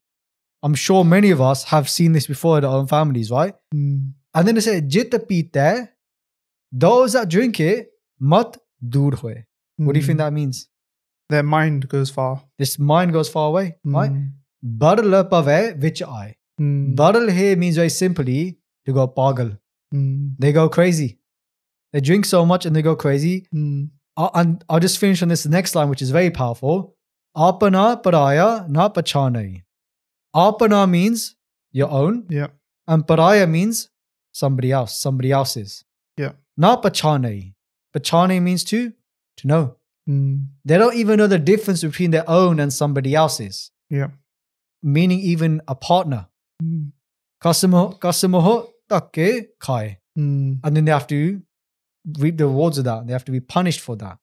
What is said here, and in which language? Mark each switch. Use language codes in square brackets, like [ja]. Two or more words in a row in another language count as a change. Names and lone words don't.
[en] I'm sure many of us have seen this before in our own families, right? And then they say, [pa] ਜਿਤਾ ਪੀਤੇ, [en] those that drink it, [pa] ਮਤਿ ਦੂਰਿ ਹੋਇ. [en] What do you think that means? Their mind goes far. This mind goes far away, right? [pa] ਬਰਲੁ ਪਵੈ ਵਿਚਿ ਆਇ. [en] Barl here means very simply to go pagal. They go crazy. They drink so much and they go crazy. And I'll just finish on this next line, which is very powerful. [pa] ਆਪਣਾ ਪਰਾਇਆ ਨ ਪਛਾਣੈ. [en] Apana means your own. Yeah. And paraya means somebody else, somebody else's. Yeah. [pa] ਨ ਪਛਾਣੈ. [en] Pachanai means to know. They don't even know the difference between their own and somebody else's. Yeah. Meaning even a partner. [pa] ਖਸਮਹੁ ਧਕੇ ਖਾਇ. [en] And then they have to reap the rewards of that. They have to be punished for that.